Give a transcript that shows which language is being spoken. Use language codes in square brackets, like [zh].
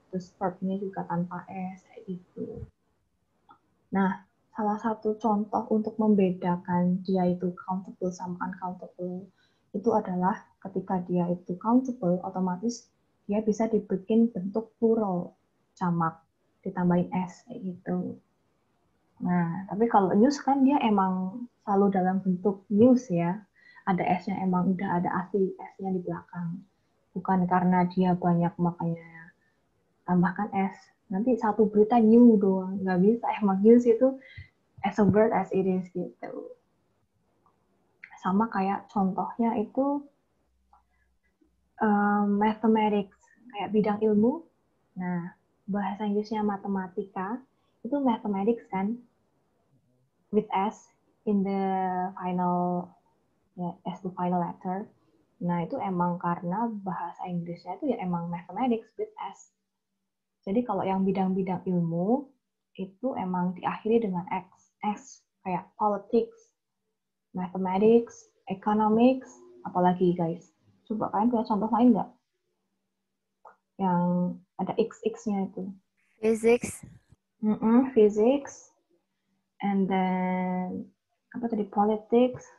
[id] Terus verbnya juga tanpa s kayak gitu. Nah, salah satu contoh untuk membedakan dia itu countable sama uncountable itu adalah ketika dia itu countable, otomatis dia bisa dibikin bentuk plural, jamak, ditambahin s kayak gitu. Nah, tapi kalau news kan dia emang selalu dalam bentuk news ya. Ada S-nya emang udah ada asli S-nya di belakang. Bukan karena dia banyak makanya tambahkan S. Nanti satu berita new doang. Nggak bisa. Emang news itu [en] as a word as it is gitu. [id] Sama kayak contohnya itu mathematics. Kayak bidang ilmu. Nah, bahasa Inggrisnya matematika. Itu mathematics kan. [en] With S in the final ya, as the final letter. [id] Nah, itu emang karena bahasa Inggrisnya itu ya emang [en] mathematics with S. [id] Jadi kalau yang bidang-bidang ilmu itu emang diakhiri dengan X. S kayak politics, mathematics, economics, apalagi guys. Coba kalian punya contoh lain nggak? Yang ada XX-nya itu. [en] Physics. Physics, and then [id] apa tadi [en] politics.